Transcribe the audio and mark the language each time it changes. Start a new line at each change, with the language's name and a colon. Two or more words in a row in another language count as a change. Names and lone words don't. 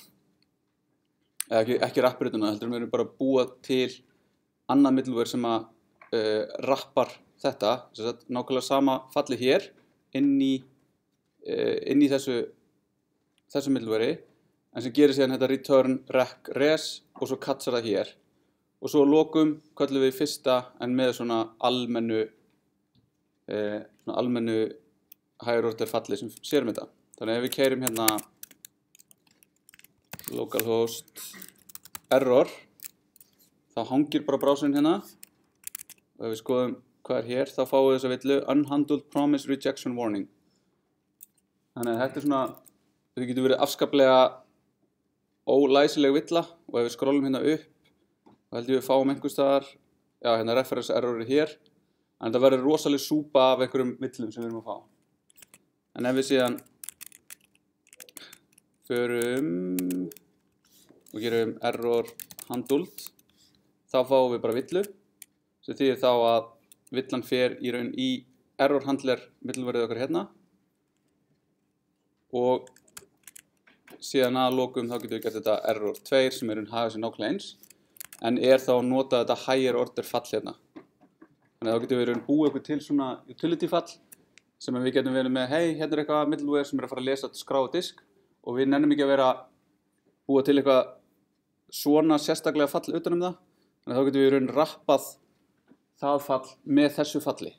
Icelandic: ekki rapper utan það, heldur við erum bara að búa til annað middleware sem að rappar þetta, nákvæmlega sama falli hér inn í þessu middleware, en sem gerir síðan þetta return rec res og svo katsar það hér. Og svo að lokum köllum við fyrsta en með svona almennu
English: higher order
Icelandic: falli sem sérum þetta. Þannig að ef við keyrum hérna
English: localhost error,
Icelandic: þá hangir bara browserinn hérna. Og ef við skoðum hvað er hér, þá fáum við þessa villu
English: unhandled promise rejection warning.
Icelandic: Þannig að þetta er svona, þetta getur verið afskaplega ólæsileg villa, og ef við skrollum hérna upp, þá held ég við fáum einhvers staðar, já hérna reference error hér, en þetta verður rosalega súpa af einhverjum villum sem við erum að fá. En ef við síðan förum og gerum
English: error handled,
Icelandic: þá fáum við bara villu, sem þýðir þá að villan fer í raun í
English: error handler
Icelandic: middlewareið okkar hérna, og síðan að lokum þá getum við gert þetta error 2 sem er hafa sér nákvæmlega eins, en er þá að nota þetta
English: higher order
Icelandic: fall hérna. Þannig að þá getum við búið okkur til svona utility fall sem við getum verið með, hei, hérna eitthvað middleware sem að fara að lesa skrá á disk og við nennum ekki að vera búa til eitthvað svona sérstaklega fall utan það. Þannig að þá getum við í raun rappað það fall með þessu falli.